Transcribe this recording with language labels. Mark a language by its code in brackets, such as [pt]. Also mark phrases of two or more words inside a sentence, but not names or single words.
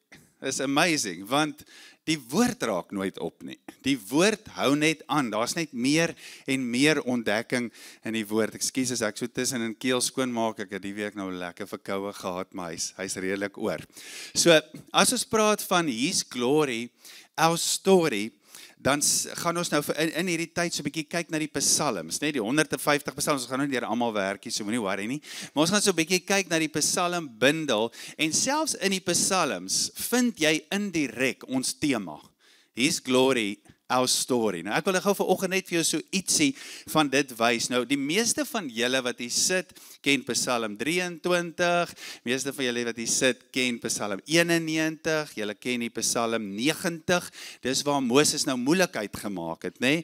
[af] Is amazing, want die woord raak nooit op nie. Die woord hou net aan, daar's net meer en meer ontdekking in die woord. Ekskuus as ek so tussen in keel skoon maak, ek het die week nou lekker verkoue gehad, maar hy's redelik oor. So, as ons praat van [en] His glory, our story, [af] dan gaan ons nou in hierdie tyd so 'n bietjie kyk na die psalms, net die 150 psalms, ons gaan nou nie deur almal werkie, so moenie worry nie, maar ons gaan so 'n bietjie kyk na die psalmbundel, en selfs in die psalms vind jy indirek ons tema, [en] His glory, our story. [af] Nou ek wil gou vanoggend net vir jou so ietsie van dit wys. Nou die meeste van julle wat hier sit, ken Psalm 23, meeste van julle wat hier sit, ken Psalm 91, julle ken die Psalm 90, dis waar Moses nou moeilikheid gemaak het, nê?